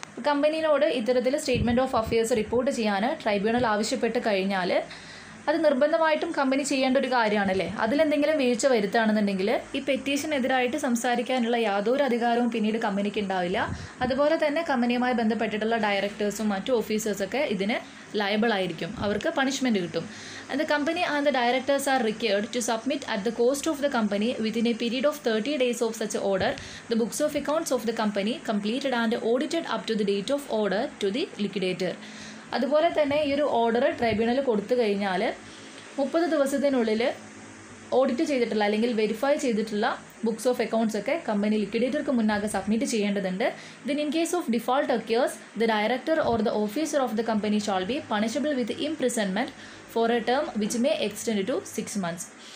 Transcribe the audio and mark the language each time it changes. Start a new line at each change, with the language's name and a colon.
Malayalam: കമ്പനിയോട് ഇത്തരത്തിൽ statement of affairs report ചെയ്യാൻ tribunal ആവശ്യപ്പെട്ട് കഴിഞ്ഞാൽ അത് നിർബന്ധമായിട്ടും കമ്പനി ചെയ്യേണ്ട ഒരു കാര്യമാണല്ലേ. അതിലെന്തെങ്കിലും വീഴ്ച വരുത്തുകയാണെന്നുണ്ടെങ്കിൽ ഈ പെറ്റീഷനെതിരായിട്ട് സംസാരിക്കാനുള്ള യാതൊരു അധികാരവും പിന്നീട് കമ്പനിക്ക് ഉണ്ടാവില്ല. അതുപോലെ തന്നെ കമ്പനിയുമായി ബന്ധപ്പെട്ടിട്ടുള്ള ഡയറക്ടേഴ്സും മറ്റു ഓഫീസേഴ്സൊക്കെ ഇതിന് ലയബിൾ ആയിരിക്കും, അവർക്ക് പണിഷ്മെൻറ്റ് കിട്ടും.
English: And the company and the directors are required to submit at the cost of the company within a period of 30 days of such order the books of accounts of the company completed and audited up to the date of order to the liquidator.
Malayalam: അതുപോലെ തന്നെ ഈ ഒരു order tribunal കൊടുത്തു കഴിഞ്ഞാൽ 30 ദിവസത്തിനുള്ളിൽ audit ചെയ്തിട്ടുള്ള അല്ലെങ്കിൽ verify ചെയ്തിട്ടുള്ള ബുക്സ് ഓഫ് അക്കൗണ്ട്സ് ഒക്കെ കമ്പനി ലിക്വിഡേറ്റർക്ക് മുന്നാകെ സബ്മിറ്റ് ചെയ്യേണ്ടതുണ്ട്.
English: Then in case of default occurs the director or the officer of the company shall be punishable with imprisonment for a term which may extend to 6 months.